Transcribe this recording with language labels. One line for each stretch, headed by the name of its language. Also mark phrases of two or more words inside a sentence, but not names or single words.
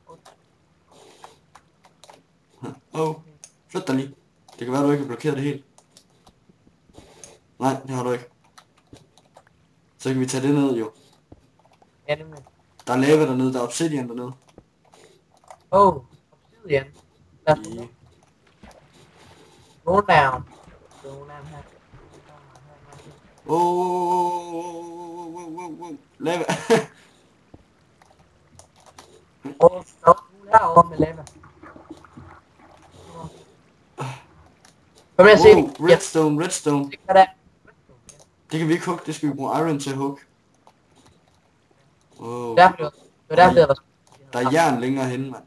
Danish: Flyt dig lige. Det kan være, du ikke har blokeret det helt. Nej, det har du ikke. Så kan vi tage det ned, jo. Ja, nemlig. Der er lava dernede, der er obsidian dernede. Obsidian. Lad os
English: I... go down. Go down her.
Danish: Wow. Lava. Stop nu herovre med lava. Kom her, se. Redstone. Hvad der? Det kan vi ikke hugge, det skal vi bruge iron til at hugge. Wow. Det var der, der Der er jern længere henne, mand.